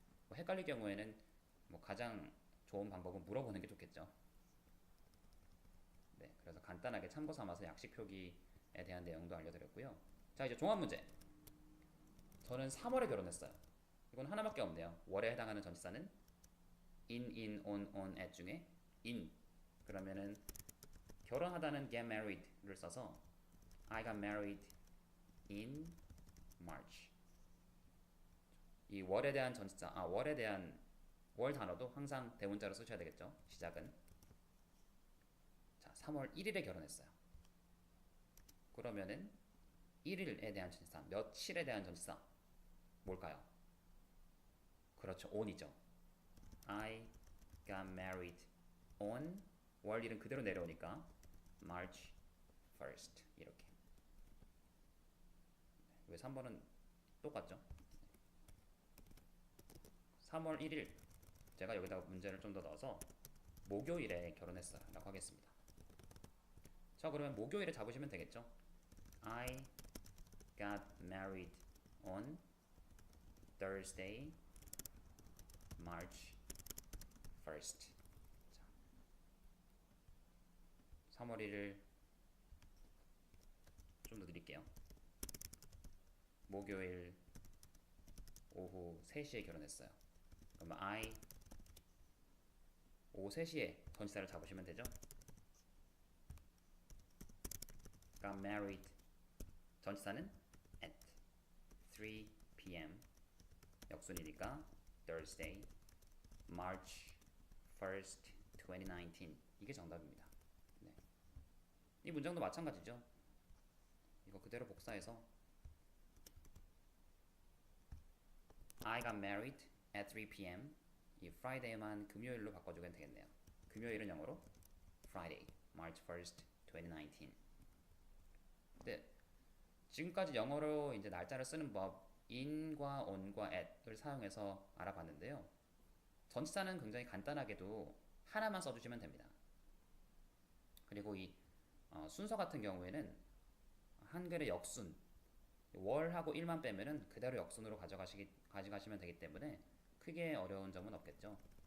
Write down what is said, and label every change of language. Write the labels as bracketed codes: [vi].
[ko] 뭐 헷갈릴 경우에는 뭐 가장 좋은 방법은 물어보는 게 좋겠죠. 네, 그래서 간단하게 참고 삼아서 약식 표기에 대한 내용도 알려드렸고요. 자, 이제 종합 문제. 저는 3월에 결혼했어요. 이건 하나밖에 없네요. 월에 해당하는 전치사는 on, at 중에 in. 그러면은 결혼하다는 [en] get married를 [ko] 써서 [en] I got married in March. [ko] 이 월에 대한 전치사, 월에 대한 월 단어도 항상 대문자로 쓰셔야 되겠죠. 시작은. 자, 3월 1일에 결혼했어요. 그러면은 1일에 대한 전치사, 며칠에 대한 전치사 뭘까요? 그렇죠. on이죠. [en] I got married on [ko] 월 1은 그대로 내려오니까 [en] March 1st [ko] 이렇게. 왜 3번은 똑같죠? 3월 1일 제가 여기다가 문제를 좀 더 넣어서 목요일에 결혼했어요 라고 하겠습니다. 자, 그러면 목요일에 잡으시면 되겠죠. [en] I got married on Thursday, March 1st. [ko] 자, 3월 1일 좀 더 드릴게요. 목요일 오후 3시에 결혼했어요. 그럼 I 오후 3시에 전치사를 잡으시면 되죠. [en] got married [ko] 전치사는 [en] at 3 p.m. [ko] 역순이니까 [en] Thursday, March 1st, 2019 [ko] 이게 정답입니다. 네. 이 문장도 마찬가지죠. 이거 그대로 복사해서 [en] I got married at 3 p.m. [ko] 이 Friday만 금요일로 바꿔주면 되겠네요. 금요일은 영어로 [en] Friday, March 1st, 2019. [ko] 네, 지금까지 영어로 이제 날짜를 쓰는 법 in과 on과 at을 사용해서 알아봤는데요. 전치사는 굉장히 간단하게도 하나만 써주시면 됩니다. 그리고 이 순서 같은 경우에는 한글의 역순 월하고 일만 빼면은 그대로 역순으로 가져가시면 되기 때문에 크게 어려운 점은 없겠죠.